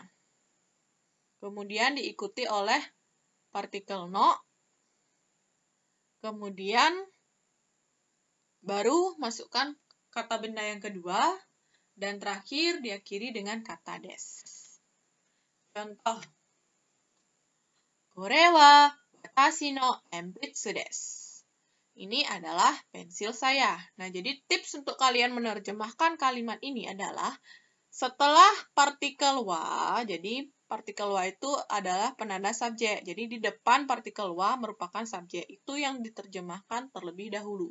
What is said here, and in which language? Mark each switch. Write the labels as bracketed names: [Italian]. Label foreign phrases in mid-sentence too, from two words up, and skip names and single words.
[Indonesian] Kemudian diikuti oleh partikel no. Kemudian, baru masukkan kata benda yang kedua. Dan terakhir, diakhiri dengan kata des. Contoh. [Japanese] これは私の鉛筆です. [Indonesian] Ini adalah pensil saya. Nah, jadi tips untuk kalian menerjemahkan kalimat ini adalah setelah partikel wa, jadi partikel wa itu adalah penanda subjek. Jadi di depan partikel wa merupakan subjek. Itu yang diterjemahkan terlebih dahulu.